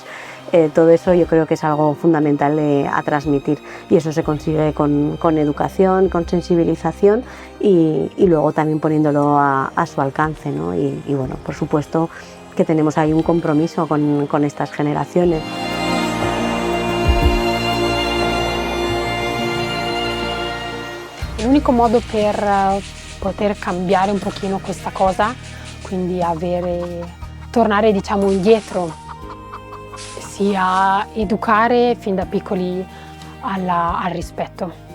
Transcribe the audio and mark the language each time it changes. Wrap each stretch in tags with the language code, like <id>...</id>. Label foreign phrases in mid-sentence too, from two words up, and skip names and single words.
<es>Todo eso yo creo que es algo fundamental a transmitir, y eso se consigue con educación, con sensibilización y luego también poniéndolo a su alcance, ¿no? Y bueno, por supuesto que tenemos ahí un compromiso con estas generaciones.</es> <it>L'unico modo per poter cambiare un pochino questa cosa, quindi tornare diciamo indietro, sia educare fin da piccoli al rispetto</it>